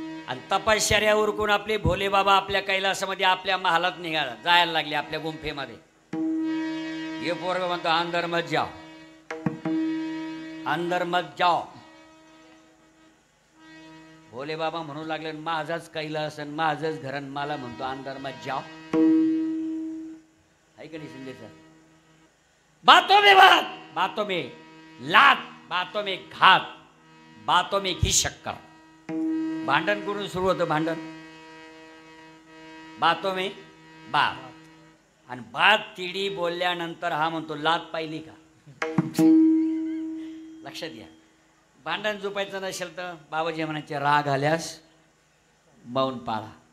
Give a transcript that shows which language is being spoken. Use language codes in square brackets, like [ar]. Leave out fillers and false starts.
[mr] आणि तपश्चर्या उरकून आपले भोले बाबा आपल्या कैलासामध्ये आपल्या महालात निघाला जायला लागले, आपल्या गुंफेमध्ये. हे पोरग म्हणतो [hi] अंदर मत जाओ, अंदर मत जाओ. [mr] भोले बाबा म्हणू लागले माझाच कैलास आणि माझंच घरण, मला म्हणतो [hi] अंदर मत जाओ. [mr] है का नाही शिंदेचा. [hi] बातों में बात, बातों में लात, बातों में घात, बातों में घी शक्कर. [mr] भांडण करून सुरू होतं भांडण. [hi] बातों में बात, [mr] आणि बात तिडी बोलल्यानंतर हा म्हणतो लात पाहिली का. लक्षात घ्या. भांडण झोपायचं नसेल तर बाबाजी म्हणायचे राग आल्यास मौन पाळा.